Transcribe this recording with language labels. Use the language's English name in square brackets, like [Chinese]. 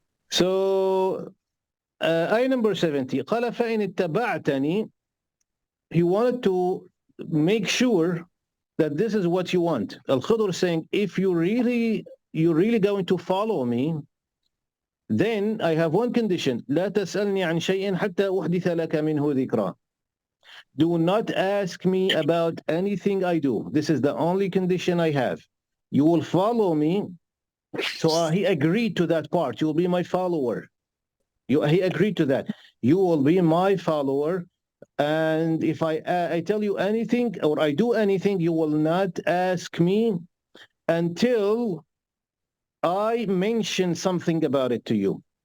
[English] So, ayah number 70, [Arabic] قَالَ فَإِنِ اتَّبَعْتَنِي. [English] He wanted to make sure that this is what you want. Al-Khidr saying, if you're really going to follow me, then I have one condition. [Arabic] لا تسألني عن شيء حتى أحدث لك منه ذكرى. [English] Do not ask me about anything I do. This is the only condition I have. You will follow me. So he agreed to that part. You will be my follower. He agreed to that. You will be my follower. And if I tell you anything or I do anything, you will not ask me until I mention something about it to you.